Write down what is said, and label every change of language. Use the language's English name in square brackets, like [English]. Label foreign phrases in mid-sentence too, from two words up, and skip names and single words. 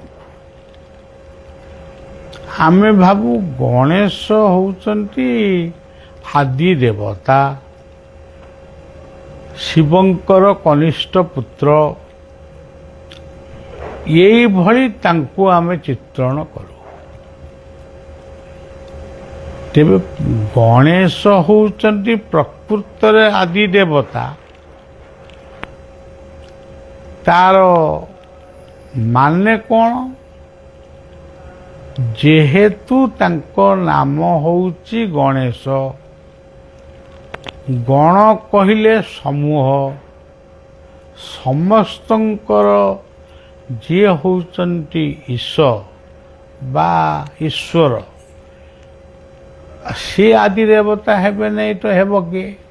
[Odia] ଆମେ ଭାବୁ ଗଣେଶ ହେଉଛନ୍ତି ଆଦି ଦେବତା ଶିବଙ୍କର କନିଷ୍ଠ ପୁତ୍ର ଏହି ଭଳି ତାଙ୍କୁ ଆମେ ଚିତ୍ରଣ କରୁ। ତେବେ ଗଣେଶ ହେଉଛନ୍ତି ପ୍ରକୃତରେ ଆଦି ଦେବତା। ତାର ମାନେ କ'ଣ? ଯେହେତୁ ତାଙ୍କ ନାମ ହେଉଛି ଗଣେଶ, ଗଣ କହିଲେ ସମୂହ, ସମସ୍ତଙ୍କର ଯିଏ ହେଉଛନ୍ତି ଈଶ ବା ଈଶ୍ୱର, ସେ ଆଦି ଦେବତା ହେବେ ନାହିଁ ତ ହେବ କିଏ?